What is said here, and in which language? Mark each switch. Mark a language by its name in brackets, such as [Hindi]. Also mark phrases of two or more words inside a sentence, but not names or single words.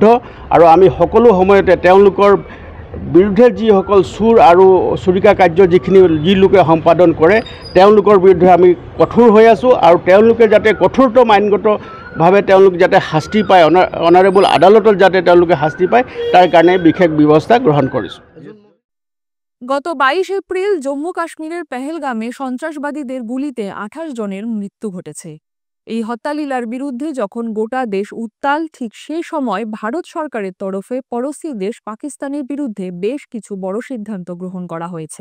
[Assamese] আৰু আমি সকলো সময়তে তেওঁলোকৰ বিৰুদ্ধে যিসকল চোৰ আৰু চুৰিকা কাৰ্য যি লোকে সম্পাদন কৰে তেওঁলোকৰ বিৰুদ্ধে আমি কঠোৰ হৈ আছোঁ আৰু তেওঁলোকে যাতে কঠোৰতম আইনগতভাৱে তেওঁলোক যাতে শাস্তি পায়, অনাৰেবল আদালতত যাতে তেওঁলোকে শাস্তি পায় তাৰ কাৰণে বিশেষ ব্যৱস্থা গ্ৰহণ কৰিছোঁ। [Bangla] গত 22 এপ্রিল জম্মু কাশ্মীরের পেহেলগামে সন্ত্রাসবাদীদের গুলিতে 28 জনের মৃত্যু ঘটেছে। এই হত্যালীলার বিরুদ্ধে যখন গোটা দেশ উত্তাল, ঠিক সেই সময় ভারত সরকারের তরফে পড়োশী দেশ পাকিস্তানের বিরুদ্ধে বেশ কিছু বড় সিদ্ধান্ত গ্রহণ করা হয়েছে।